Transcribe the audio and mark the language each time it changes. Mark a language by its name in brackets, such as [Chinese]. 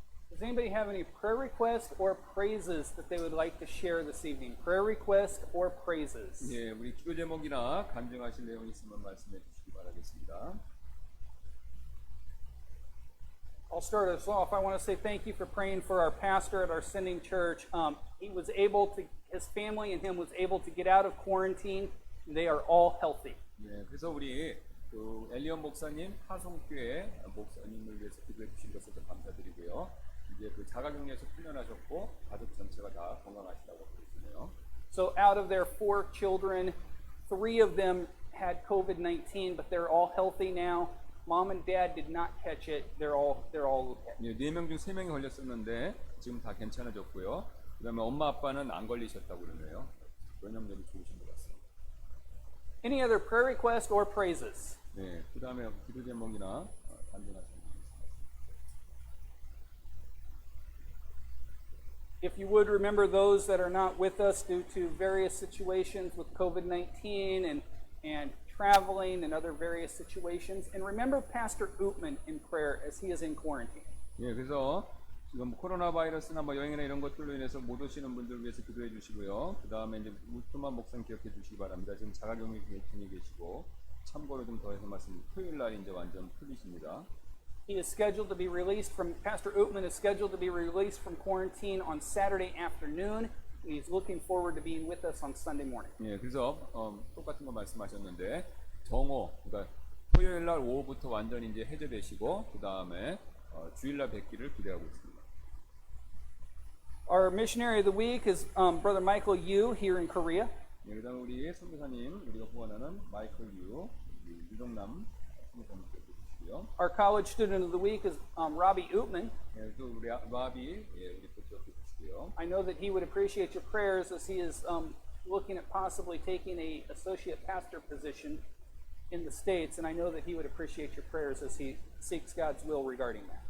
[English] Does anybody have any prayer requests or praises that they would like to share this evening? Prayer requests or praises? [Korean] 예, 우리 기도 제목이나 간증하실 내용 있으면 말씀해 주시기 바라겠습니다. [English] I'll start us off. I want to say thank you for praying for our pastor at our sending church. He was able to, his family and him was able to get out of quarantine. They are all healthy. [Korean] 예, 그래서 우리 그 엘리언 목사님, 하송교회 목사님을 위해서 기도해 주신 것을 감사드리고요. 이제 그 자가격리에서 풀려나셨고 가족 전체가 다 건강하시다고 그러시네요. [English] So out of their 4 children, 3 of them had COVID-19, but they're all healthy now. Mom and Dad did not catch it. They're all okay. [Korean] 예, 4명 중 3명이 걸렸었는데 지금 다 괜찮아졌고요. 그다음에 엄마 아빠는 안 걸리셨다고 그러네요. 면역력이 좋으신 것 같습니다. [English] Any other prayer requests or praises? [Korean] 네, 그다음에 기도 제목이나 간증하시는 분 있습니다. [English] If you would remember those that are not with us due to various situations with COVID-19 and traveling and other various situations. And remember Pastor Ootman in prayer as he is in quarantine. [Korean] 예, 그래서 지금 코로나 바이러스나 뭐 여행이나 이런 것들로 인해서 못 오시는 분들 위해서 기도해 주시고요. 그 다음에 이제 우트만 목사님 기억해 주시기 바랍니다. 지금 자가격리 중에 계시고 참고로 좀 더해서 말씀 토요일 날 이제 완전 풀리십니다. [English] He is scheduled to be released from, Pastor Ootman is scheduled to be released from quarantine on Saturday afternoon. He's looking forward to being with us on Sunday morning. [Korean] 예, 그래서 똑같은 거 말씀하셨는데 정오, 그러니까 토요일 날 오후부터 완전히 이제 해제되시고 그 다음에 주일 날 뵙기를 기대하고 있습니다. [English] Our missionary of the week is Brother Michael Yu here in Korea. [Korean] 예, 그다음 우리 선교사님 우리가 후원하는 마이클 유동남 선교사님 기억해 주시고요. [English] Our college student of the week is Robbie Ootman. [Korean] 예, 또 우리 라비 우리 또 기억해 주시고요. [English] I know that he would appreciate your prayers as he is looking at possibly taking a associate pastor position in the States, and I know that he would appreciate your prayers as he seeks God's will regarding that.